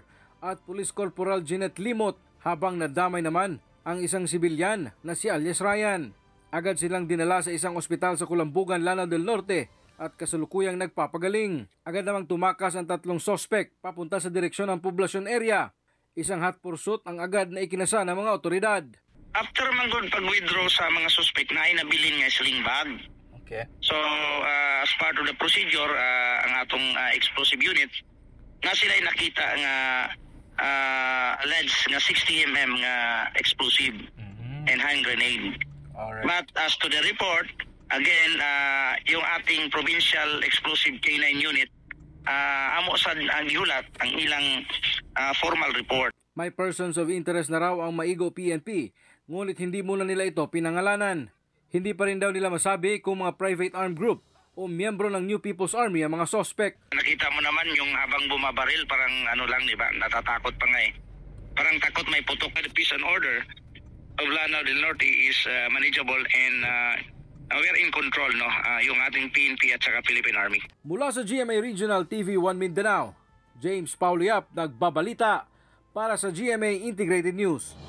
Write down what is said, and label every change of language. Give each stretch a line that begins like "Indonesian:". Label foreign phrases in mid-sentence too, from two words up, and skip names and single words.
Filipino: at Police Corporal Jeanette Limot, habang nadamay naman ang isang sibilyan na si alias Ryan. Agad silang dinala sa isang ospital sa Kulambugan, Lanao del Norte at kasalukuyang nagpapagaling. Agad namang tumakas ang 3 sospek papunta sa direksyon ng poblasyon area. Isang
English: hot pursuit
Filipino: ang agad na ikinasa ng mga otoridad.
Cebuano: After manggod pag-withdraw sa mga suspect na ay nabilin nga
English: sling bag.
Cebuano: Okay.
English: So as part of the procedure,
Cebuano: ang atong
English: explosive unit
Cebuano: nga sila ay nakita nga alleged nga 60mm nga
English: explosive and hand grenade. Alright. But as to the report, again,
Filipino: yung ating
English: provincial explosive K9 unit,
Cebuano: amo sa gihulat ang ilang
English: formal report.
Filipino: May
English: persons of interest
Filipino: na raw ang Maigo PNP, ngunit hindi muna nila ito pinangalanan. Hindi pa rin daw nila masabi kung mga
English: private armed group
Filipino: o miyembro ng New People's Army ang mga sospek. Nakita mo naman yung habang bumabaril, parang ano lang, di ba? Natatakot pa nga eh. Parang takot may putok.
English: The peace and order of Lanao del Norte is manageable and we are in control, no?
Filipino: Yung ating PNP at saka Philippine Army. Mula sa GMA Regional TV 1 Mindanao, James Paulo Yap nagbabalita para sa GMA Integrated News.